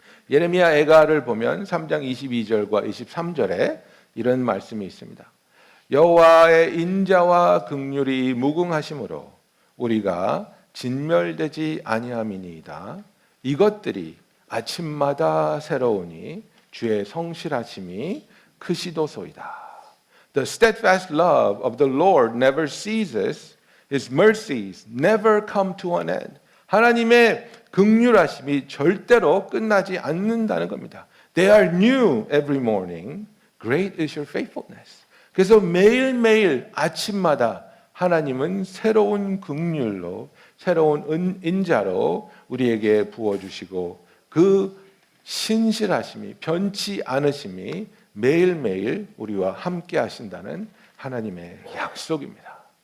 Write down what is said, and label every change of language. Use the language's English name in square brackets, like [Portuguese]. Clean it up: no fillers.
[Korean] 예레미야 애가를 보면 3장 22절과 23절에 이런 말씀이 있습니다. 여호와의 인자와 긍휼이 무궁하심으로 우리가 진멸되지 아니함이니이다. 이것들이 아침마다 새로우니 주의 성실하심이 크시도소이다. [English] The steadfast love of the Lord never ceases. His mercies never come to an end. [Korean] 하나님의 긍휼하심이 절대로 끝나지 않는다는 겁니다. [English] They are new every morning. Great is your faithfulness. [Korean] 그래서 매일매일 아침마다 하나님은 새로운 긍휼로 새로운 인자로 우리에게 부어주시고 그 신실하심이 변치 않으심이 매일매일 우리와 함께 하신다는 하나님의 약속입니다.